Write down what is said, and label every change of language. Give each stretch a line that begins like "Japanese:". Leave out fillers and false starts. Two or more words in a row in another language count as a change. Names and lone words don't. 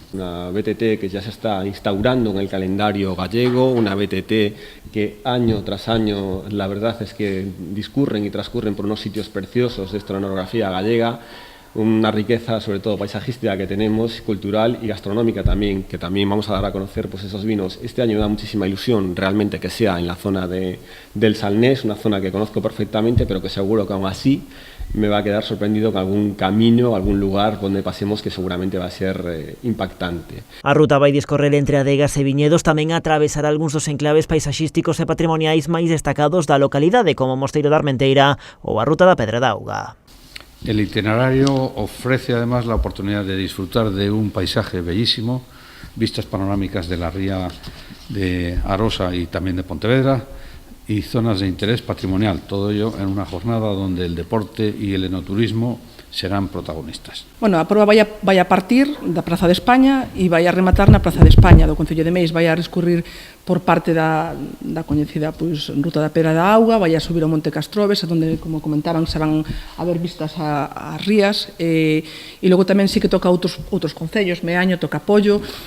Spanish: Una BTT que ya se está instaurando en el calendario gallego, una BTT que año tras año la verdad es que discurren y transcurren por unos sitios preciosos de escenografía gallega, una riqueza sobre todo paisajística que tenemos, cultural y gastronómica también, que también vamos a dar a conocer pues esos vinos. Este año me da muchísima ilusión realmente que sea en la zona del Salnés, una zona que conozco perfectamente, pero que seguro que aún así me va a quedar sorprendido con algún camino, algún lugar donde pasemos que seguramente va a ser impactante.
Galician: A ruta vai discorrer entre adegas e viñedos, tamén atravesará algúns dos enclaves paisaxísticos e patrimoniais máis destacados da localidade, como o Mosteiro da Armenteira ou a Ruta da Pedra da Auga.
Spanish: El itinerario ofrece además la oportunidad de disfrutar de un paisaje bellísimo, vistas panorámicas de la ría de Arosa y también de Pontevedra, y zonas de interés patrimonial, todo ello en una jornada donde el deporte y el enoturismo serán protagonistas.
Galician: Bueno, a proba vai a partir da Praza de España e vai a rematar na Praza de España do Concello de Meis, vai a discurrir por parte da coñecida Ruta da Pedra da Auga, vai a subir ao Monte Castroves, onde, como comentaban, se van a ver vistas as rías, e logo tamén sí que toca outros concellos, Meaño, toca Pollo.